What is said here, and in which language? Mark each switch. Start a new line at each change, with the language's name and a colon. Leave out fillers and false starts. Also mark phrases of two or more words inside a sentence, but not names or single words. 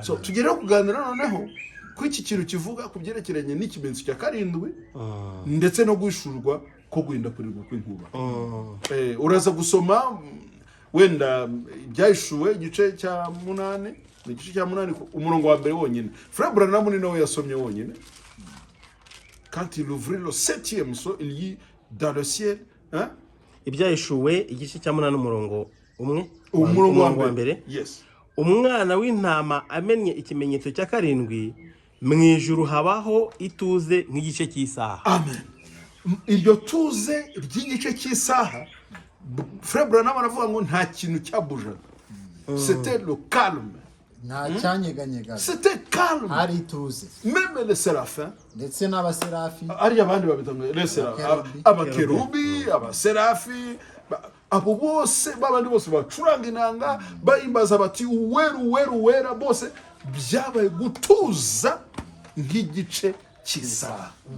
Kinyarwanda: So tugereho kuganira noneho ku iki kintu kivuga ku byerekeranye n'ikimenyetso cya karindwi, ndetse no guhishurwa ko guhinda kurirwa kw'inkuba. Uraza gusoma wenda ibyahishuwe igice cya 8, igice cya 8 umurongo wa mbere wonyine. Frere Branham ni nawe yasomye wonyine.
French: Quand il ouvrit le 7e so, il lit dans le ciel, hein?
Kinyarwanda: Ibyahishuwe igice cya 8 umurongo wa mbere. Yes. Umwana w'intama amennye ikimenyetso cya karindwi, mu ijuru habaho ituze nk'igice cy'isaha. Amen. Iryo tuze ry'igice cy'isaha, Frere Branham aravuga ngo nta kintu cyabujaga.
French: C'était le calme.
Kinyarwanda: Nta cyanyeganyega.
French: C'était calme.
Kinyarwanda: Hari ituze.
French: Même les séraphins,
Kinyarwanda: ndetse n'abaserafi, ari abandi babitanga
French: les séraphins,
Kinyarwanda: abakerubi, abaserafi, abo bose babandi bose bacuranga inanga, bahimbaza bati uwera bose, byabaye gutuza nk'igice cy'isaha.